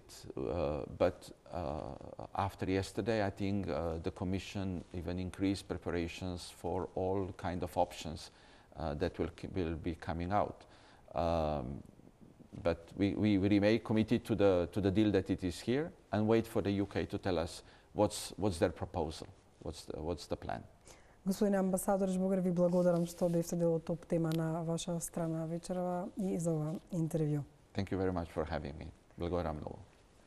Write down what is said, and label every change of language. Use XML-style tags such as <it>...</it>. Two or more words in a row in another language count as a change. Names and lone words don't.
<en>But after yesterday, I think the Commission even increased preparations for all kind of options that will be coming out. But we remain committed to the deal that it is here and wait for the UK to tell us what's their proposal, what's the plan.</en> <mk>Господин амбасадор Жбогар, ви благодарам што бевте дел од топ тема на ваша страна вечерва и за ова интервју.</mk> <en>Thank you very much for having me.</en> <mk>Благодарам многу.</mk>